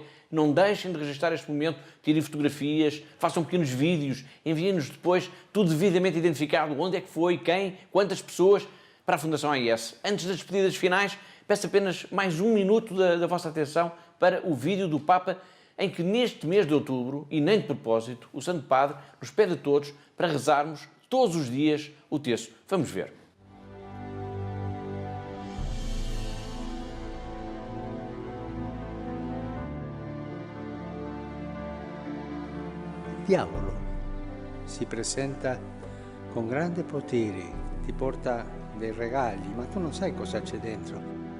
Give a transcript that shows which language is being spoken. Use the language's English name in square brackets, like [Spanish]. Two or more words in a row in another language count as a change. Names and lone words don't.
[Portuguese] Não deixem de registrar este momento, tirem fotografias, façam pequenos vídeos, enviem-nos depois tudo devidamente identificado, onde é que foi, quem, quantas pessoas, para a Fundação AIS. Antes das despedidas finais, peço apenas mais 1 minuto da vossa atenção para o vídeo do Papa, em que neste mês de outubro, e nem de propósito, o Santo Padre nos pede a todos para rezarmos todos os dias o terço. Vamos ver. [Italian] Il diavolo si presenta con grande potere, ti porta dei regali, ma tu non sai cosa c'è dentro.